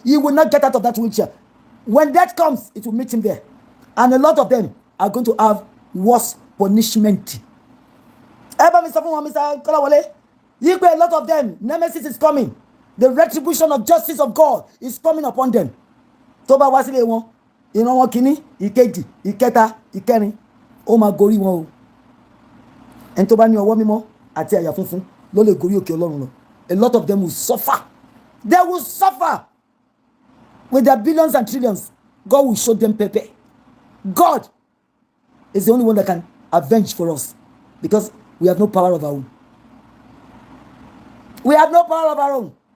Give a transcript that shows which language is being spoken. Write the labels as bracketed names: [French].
[English] He will not get out of that wheelchair. When that comes, it will meet him there. And a lot of them are going to have worse punishment. Ever Mr. Kolawole, a lot of them, nemesis is coming. The retribution of justice of God is coming upon them. [Yoruba] Toba wasile won. Ìran wọn kìíní ìkejì ìkẹta ìkẹrin ó máa gorí wọn o ẹni tó bá ní ọwọ́ mímọ́ àti àyà funfun ló lè gorí òkè Ọlọ́run lọ. [English] A lot of them will suffer. They will suffer with their billions and trillions. God will show them pepper. God is the only one that can avenge for us because we have no power of our own. We have no power of our own.